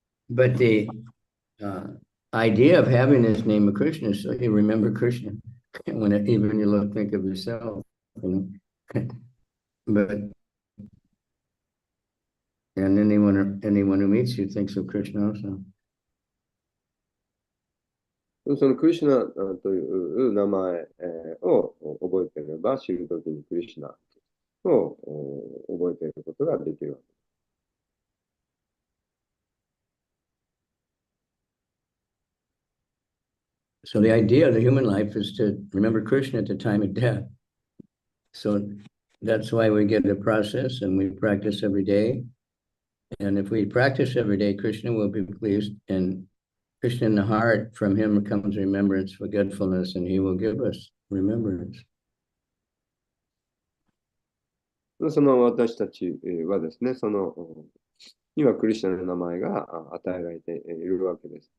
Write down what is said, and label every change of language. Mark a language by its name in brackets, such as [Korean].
[English] But the idea of having this name of Krishna is so you remember Krishna even you think of yourself, you know. But and anyone who meets you thinks of Krishna also. [Japanese] そのクリシュナという名前を覚えていれば、知るときにクリシュナを覚えていることができるわけです。 [English] So the idea of the human life is to remember Krishna at the time of death. So that's why we get a process and we practice every day. And if we practice every day, Krishna will be pleased. And Krishna in the heart, from him comes remembrance, forgetfulness, and he will give us remembrance. [Japanese] その私たちはですね、今、クリシュナの名前が与えられているわけです。